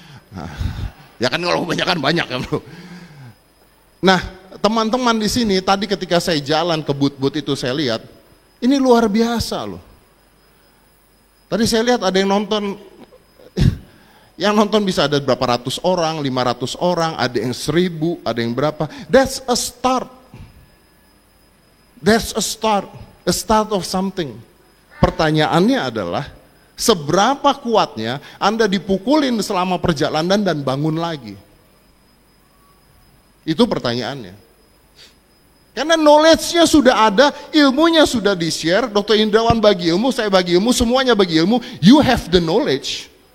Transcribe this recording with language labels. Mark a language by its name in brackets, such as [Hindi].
[Indonesian] Nah, ya kan kalau kebanyakan banyak kan bro. Nah teman-teman di sini tadi ketika saya jalan ke booth-booth itu saya lihat. Ini luar biasa loh. Tadi saya lihat ada yang nonton bisa ada berapa ratus orang, 500 orang, ada yang 1000, ada yang berapa. [English] That's a start. That's a start of something. [Indonesian] Pertanyaannya adalah, seberapa kuatnya Anda dipukulin selama perjalanan dan bangun lagi? Itu pertanyaannya. Karena knowledge-nya sudah ada, ilmunya sudah di-share, Dr. Indrawan bagi ilmu, saya bagi ilmu, semuanya bagi ilmu, [English] you have the knowledge.